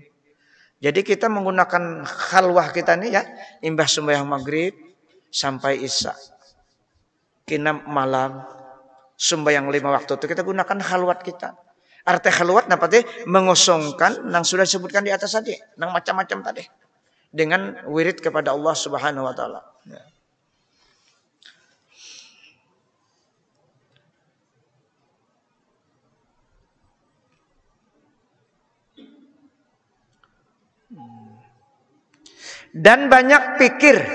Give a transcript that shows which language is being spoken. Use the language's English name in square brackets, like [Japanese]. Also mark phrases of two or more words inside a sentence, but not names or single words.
[Indonesian] Jadi kita menggunakan khalwah kita nih ya, imbah sembahyang maghrib sampai isya. Kina malam sembahyang 5 waktu itu kita gunakan khalwat kita. Arti khalwat napa teh? Mengosongkan nang sudah disebutkan di atas tadi, nang macam-macam tadi. Dengan wirid kepada Allah [Arabic] Subhanahu wa taala. [Indonesian] Ya. Dan banyak pikir.